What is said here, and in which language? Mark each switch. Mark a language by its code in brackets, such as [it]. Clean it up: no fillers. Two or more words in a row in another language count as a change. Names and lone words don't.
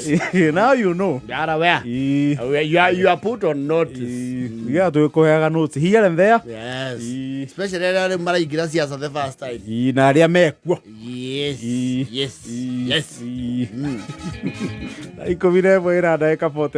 [en] Now you know. You are aware. You are put on notice. Yeah, tũkũheaga notes here and there. Yes. Especially [ki] arĩa maraingĩra siasa [en] the first time. [ki] Na arĩa mekuo. [en] Yes. Yes. Yes. [ki] Na 11 ĩra ndagĩka 40.